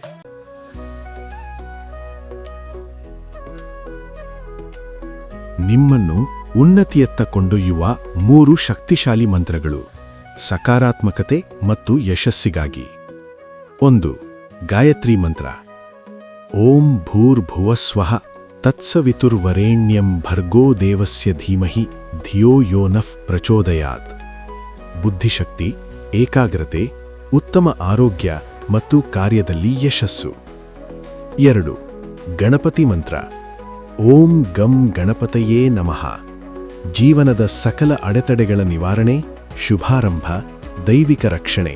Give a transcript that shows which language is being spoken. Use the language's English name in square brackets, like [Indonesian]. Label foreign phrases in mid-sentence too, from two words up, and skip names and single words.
[Kannada] ನಿಮ್ಮನ್ನು ಉನ್ನತಿಯತ್ತ ಕೊಂಡೊಯ್ಯುವ 3 ಶಕ್ತಿಶಾಲಿ ಮಂತ್ರಗಳು, ಸಕಾರಾತ್ಮಕತೆ ಮತ್ತು ಯಶಸ್ಸಿಗಾಗಿ. 1. ಗಾಯತ್ರಿ ಮಂತ್ರ. [Sanskrit] ಓಂ ಭೂರ್ಭುವಸ್ವಃ ತತ್ಸವಿತುರ್ವರೇಣ್ಯಂ ಭರ್ಗೋ ದೇವಸ್ಯ ಧೀಮಹಿ ಧಿಯೋ ಯೋ ನಃ ಪ್ರಚೋದಯಾತ್. [Kannada] ಬುದ್ಧಿಶಕ್ತಿ, ಏಕಾಗ್ರತೆ, ಉತ್ತಮ ಆರೋಗ್ಯ ಮತ್ತು ಕಾರ್ಯದಲ್ಲಿ ಯಶಸ್ಸು. [Sanskrit] 2. [Kannada] ಗಣಪತಿ ಮಂತ್ರ. [Sanskrit] ಓಂ ಗಂ ಗಣಪತಯೇ ನಮಃ. [Kannada] ಜೀವನದ ಸಕಲ ಅಡೆತಡೆಗಳ ನಿವಾರಣೆ, ಶುಭಾರಂಭ, ದೈವಿಕ ರಕ್ಷಣೆ.